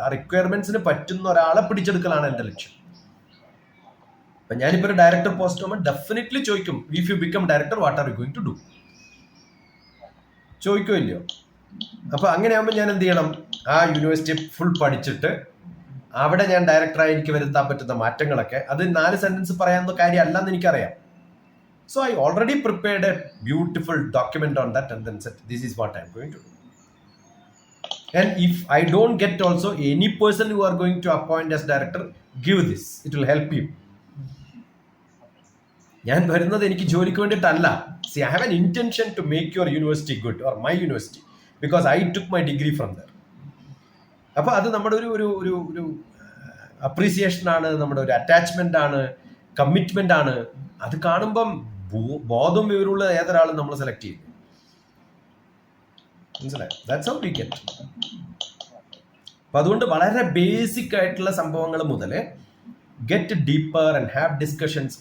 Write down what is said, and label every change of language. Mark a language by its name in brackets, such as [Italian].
[Malayalam] ആ റിക്വയർമെന്റ്സിന് പറ്റുന്ന ഒരാളെ പിടിച്ചെടുക്കലാണ് എൻ്റെ ലക്ഷ്യം. അപ്പൊ ഞാനിപ്പോ ഒരു ഡയറക്ടർ പോസ്റ്റ് ആകുമ്പോൾ ഡെഫിനറ്റ്ലി ചോദിക്കും, [English] If you become director what are you going to do? [Malayalam] ചോദിക്കോ ഇല്ലയോ? അപ്പൊ അങ്ങനെയാകുമ്പോൾ ഞാൻ എന്ത് ചെയ്യണം? ആ യൂണിവേഴ്സിറ്റി ഫുൾ പഠിച്ചിട്ട് അവിടെ ഞാൻ ഡയറക്ടറായി എനിക്ക് വരുത്താൻ പറ്റുന്ന മാറ്റങ്ങളൊക്കെ, അത് 4 സെന്റൻസ് പറയാവുന്ന കാര്യമല്ലെന്ന് എനിക്കറിയാം. [English] So I already prepared a beautiful document on that and then said, this is what I am going to do. And if I don't get also any person who are going to appoint as director, give this. It will help you. [Malayalam] ഞാൻ വരുന്നത് എനിക്ക് ജോലിക്ക് വേണ്ടിയിട്ടല്ല. [English] See, I have an intention to make your university good or my university because I took my degree from there. [Malayalam] അപ്പോൾ അത് നമ്മുടെ ഒരു appreciation ആണ്, നമ്മുടെ ഒരു അറ്റാച്ച്മെന്റ് ആണ്, കമ്മിറ്റ്മെന്റ് ആണ്. അത് കാണുമ്പം ബോധം വിവരമുള്ള ഏതൊരാളും നമ്മൾ സെലക്ട് ചെയ്യും. മനസ്സിലായി? [English] That's how we get. [Malayalam] അപ്പൊ അതുകൊണ്ട് വളരെ ബേസിക് ആയിട്ടുള്ള സംഭവങ്ങൾ മുതൽ [English] Get deeper and have discussions.